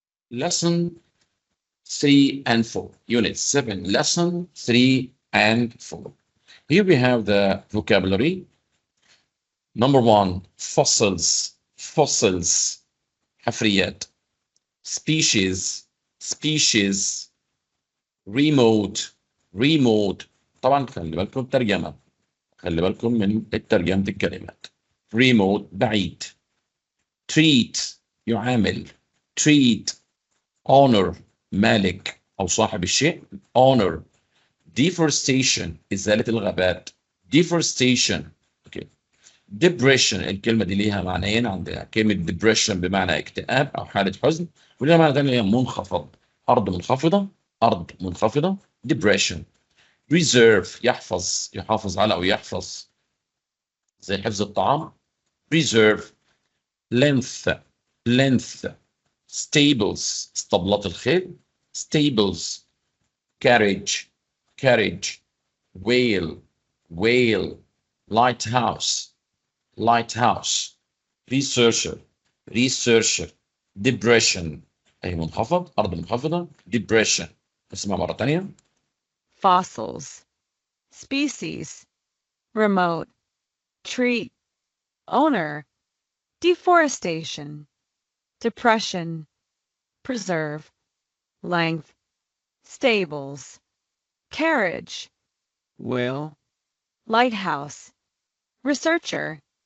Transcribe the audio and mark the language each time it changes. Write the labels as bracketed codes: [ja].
[en] Lesson 3 and 4. Unit 7. Lesson 3 and 4. Here we have the vocabulary. Number 1, fossils. Fossils. [ar] حفريات. [en] Species, species, remote, remote. [ar] طبعا خلي بالكم الترجمة، خلي بالكم من ترجمة الكلمات. remote بعيد. treat يعامل. [en] treat. [ar] honor مالك أو صاحب الشيء. honor. deforestation إزالة الغابات. [en] deforestation. okay. [ar] depression الكلمة دي ليها معنيين عندنا. كلمة depression بمعنى اكتئاب أو حالة حزن، وليها معنى تاني هي منخفض. أرض منخفضة، أرض منخفضة. depression. preserve يحفظ، يحافظ على أو يحفظ زي حفظ الطعام. [en] preserve. length. length. [ar] stables اسطبلات الخيل. [en] stables. carriage. carriage. whale. whale. lighthouse. lighthouse. researcher. researcher. [ar] depression أي منخفض، أرض منخفضة. depression. اسمها مرة تانية. [en] fossils, species, remote, treat, owner, deforestation, depression, preserve, length, stables, carriage, whale, lighthouse, researcher.